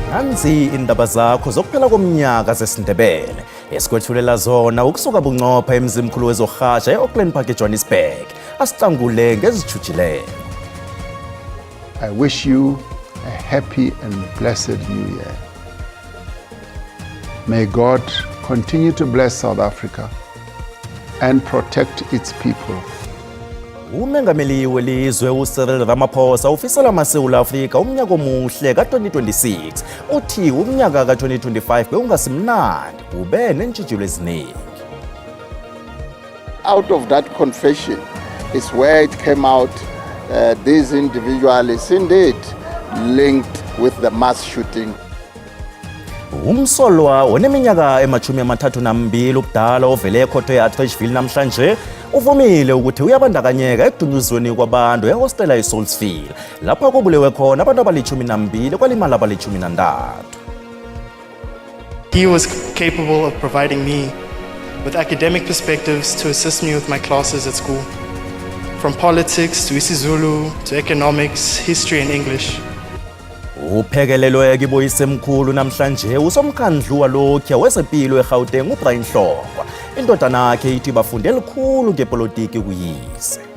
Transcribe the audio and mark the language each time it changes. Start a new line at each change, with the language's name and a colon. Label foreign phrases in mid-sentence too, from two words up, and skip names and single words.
South Ndebele: nanzi indaba zakho zokuphela komnyaka zesiNdebele esikwethulela zona ukusuka bunqopha emzimkhulu wezorhatsha e-Auckland Park eJohannesburg asihlangule ngezijujilelo.
English: I wish you a happy and blessed new year. May God continue to bless South Africa and protect its people.
South Ndebele: Umengameli welizwe uCyril Ramaphosa ufisela amaSewula Afrika umnyaka omuhle ka-2026 uthi umnyaka ka-2025 beungasimnandi ube neentjhijilo eziningi.
English: Out of that confession is where it came out these individuals indeed linked with the mass shooting.
South Ndebele: Umsolwa oneminyaka ema-32 ubudala ovele ekhotho ye-Atteridgeville namhlanje uvumile ukuthi uyabandakanyeka ekudunyuzweni kwabantu ehostela iSoulsville lapha kubulewe khona abantu abali-12 kwalimala abali-13.
English: He was capable of providing me with academic perspectives to assist me with my classes at school, from politics to isiZulu to economics, history and English.
South Ndebele: Uphekelelwe kiboyisemkhulu namhlanje usomkhandlu walokhu wezempilo eGauteng uBrian Hlongwa. Indodana yakhe ithi bafunde elikhulu ngepolitiki kuyise.